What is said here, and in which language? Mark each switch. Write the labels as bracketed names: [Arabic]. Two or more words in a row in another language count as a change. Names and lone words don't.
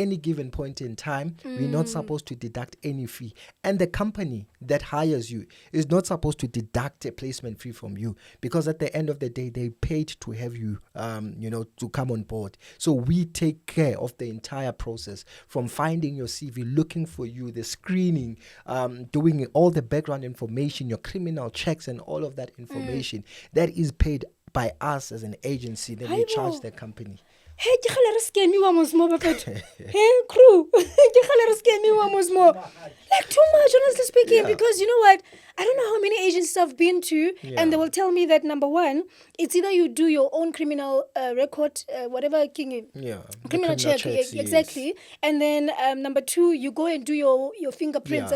[English] any given point in time we're not supposed to deduct any fee, and the company that hires you is not supposed to deduct a placement fee from you because at the end of the day they paid to have you to come on board. So we take care of the entire process from finding your CV, looking for you, the screening, doing all the background information, your criminal checks and all of that information that is paid by us as an agency. Then we charge Haibo. the company. [Southern Sotho] Hey, ke gale re scamiwa mos mo bafethu. [English] Hey, crew. [Southern Sotho] Ke gale re scamiwa mos mo. [English] Like too much, honestly speaking, Yeah. because you know what? I don't know how many agencies I've been to, and they will tell me that number one, it's either you do your own criminal record, whatever king. Yeah, the Criminal check, checks, yes. exactly. And then number two, you go and do your fingerprints